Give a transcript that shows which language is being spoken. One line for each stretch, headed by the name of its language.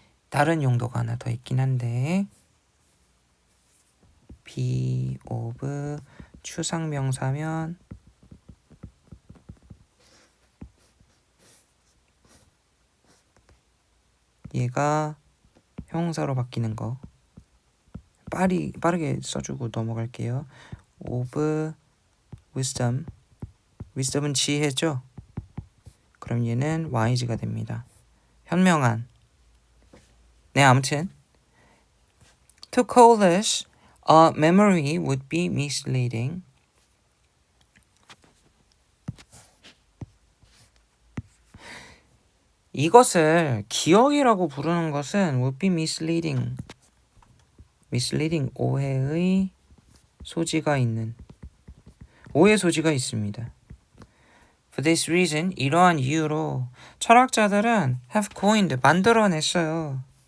Korean: 다른 용도가 하나 더 있긴 한데 be of 추상명사면 얘가 형사로 바뀌는 거 빠르게 써주고 넘어갈게요. of wisdom wisdom은 지혜죠. 그럼 얘는 wise가 됩니다. 현명한.
English: 네, 아무튼 to call this a memory would be misleading.
Korean: 이것을 기억이라고 부르는 것은
English: would be misleading.
Korean: misleading 오해의 소지가 있는 오해 소지가 있습니다.
English: For this reason
Korean: 이러한 이유로 철학자들은
English: have coined
Korean: 만들어냈어요.